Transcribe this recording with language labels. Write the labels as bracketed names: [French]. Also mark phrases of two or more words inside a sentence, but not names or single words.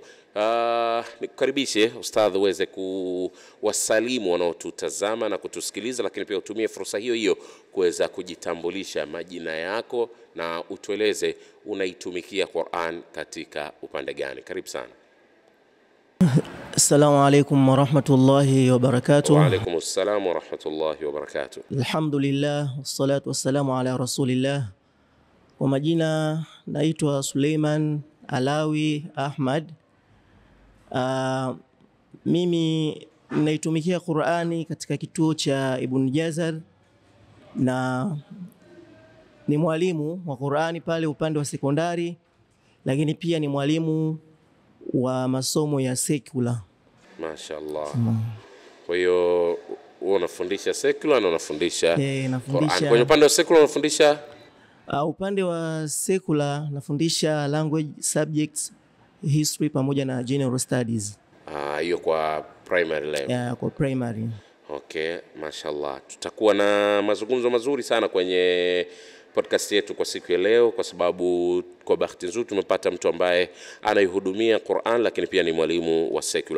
[Swahili] Nikukaribishe ustadh uweze kuwasalimu wanaotutazama na kutusikiliza, lakini pia utumie fursa hiyo kuweza kujitambulisha majina yako na utueleze unaitumikia Qur'an katika upande gani. Karibu sana. [Arabic] السلام عليكم ورحمة الله وبركاته. وعليكم السلام ورحمة الله وبركاته. الحمد لله، والصلاة والسلام على رسول الله. [Swahili] Kwa majina naitwa Suleiman Alawi Ahmad. Mimi naitumikia Qur'ani katika kituo cha Ibn Jazar, na ni mwalimu wa Qur'ani pale upande wa sekondari, lakini pia ni mwalimu wa masomo ya secular. Mashaallah. Kwa hiyo unafundisha secular na unafundisha Qur'an. Kwenye upande wa secular unafundisha upande wa secular nafundisha [English] language subjects, [Swahili] history pamoja na [English] general studies. [Swahili] Hiyo kwa [English] primary level. [Swahili] Yeah, kwa primary. Okay, mashaallah. Tutakuwa na mazungumzo mazuri sana kwenye podcast yetu kwa siku ya leo, kwa sababu kwa bahati nzuri tumepata mtu ambaye anaihudumia Qur'an lakini pia ni mwalimu wa secular.